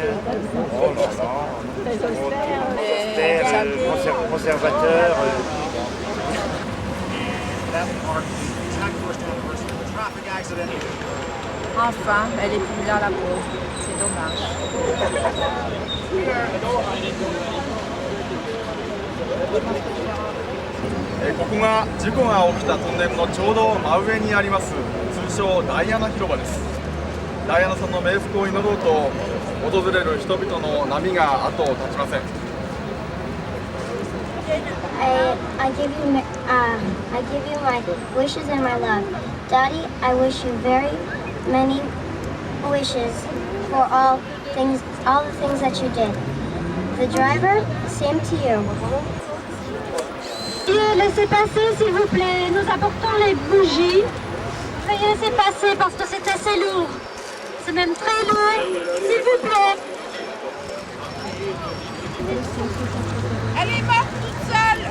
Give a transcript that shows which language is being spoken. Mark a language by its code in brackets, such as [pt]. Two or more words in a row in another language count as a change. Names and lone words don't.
[fr] Hein. Oh là là, conservateur. Enfin, elle est plus là, la pauvre. C'est dommage. [ja] ここが事故が起きたトンネルのちょうど真上にあります通称ダイアナ広場です。ダイアナさんの冥福を祈ろうと訪れる人々の波が後を絶ちません。 [en] I give you my wishes and my love. Daddy, I wish you very many wishes for all the things that you did. The driver, same to you. [fr] Laissez passer s'il vous plaît, nous apportons les bougies. Veuillez laisser passer parce que c'est assez lourd. C'est même très lourd, s'il vous plaît. Elle est morte toute seule.